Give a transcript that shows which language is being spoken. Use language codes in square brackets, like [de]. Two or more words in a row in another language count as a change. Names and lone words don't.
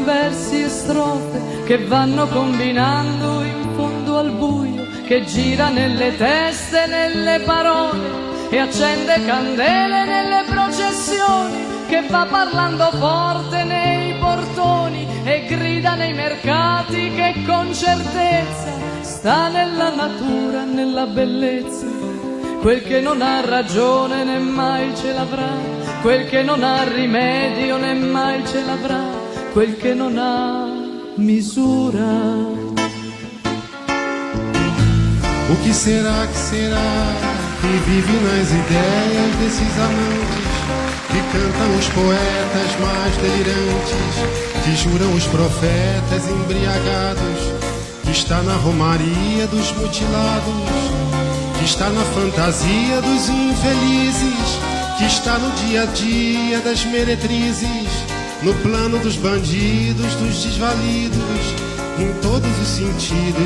[it] versi e strofe, che vanno combinando in fondo al buio, che gira nelle teste, nelle parole, e accende candele nelle processioni, che va parlando forte nei portoni e grida nei mercati, che con certezza sta nella natura, nella bellezza. Quel che non ha ragione né mai ce l'avrà, quel che non ha rimedio né mai ce l'avrà, quel che non ha misura. [pt] O que será que vive nas ideias desses amantes, que cantam os poetas mais delirantes, que juram os profetas embriagados, que está na romaria dos mutilados, que está na fantasia dos infelizes, que está no dia a dia das meretrizes, no plano dos bandidos, dos desvalidos, em todos os sentidos.